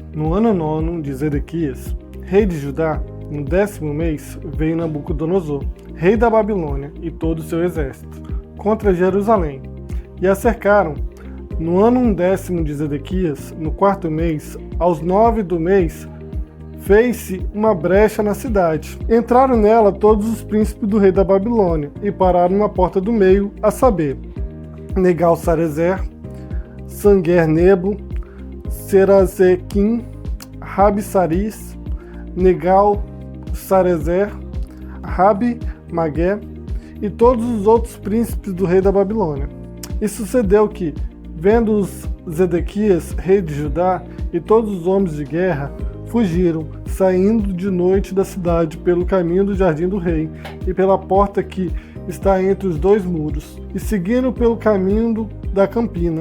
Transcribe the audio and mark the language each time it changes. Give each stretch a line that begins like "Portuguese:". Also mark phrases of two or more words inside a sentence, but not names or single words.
Portuguese: No ano 9 de Zedequias, rei de Judá, no 10º mês, veio Nabucodonosor, rei da Babilônia, e todo o seu exército, contra Jerusalém, e a cercaram. No ano 10º de Zedequias, no 4º mês, aos 9 do mês, fez-se uma brecha na cidade. Entraram nela todos os príncipes do rei da Babilônia e pararam na porta do meio, a saber, Negal-Sarezer, Sanguer-Nebo, Serazequim, Rabi-Saris, Negal-Sarezer, Rabi-Magué e todos os outros príncipes do rei da Babilônia. E sucedeu que, vendo-os Zedequias, rei de Judá, e todos os homens de guerra, fugiram, saindo de noite da cidade pelo caminho do jardim do rei e pela porta que está entre os dois muros, e seguiram pelo caminho da campina.